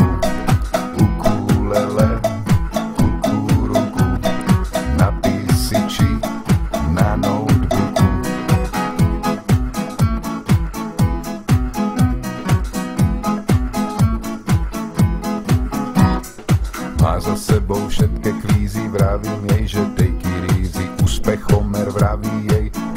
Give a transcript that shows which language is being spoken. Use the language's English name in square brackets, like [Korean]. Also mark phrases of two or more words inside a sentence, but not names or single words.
[Slovak] Ukulele, kukuruku, napíš si či na notebooku. Má za sebou všetké kvízy, vravím jej, že [English] take it easy. [Slovak] Úspechom vraví jej,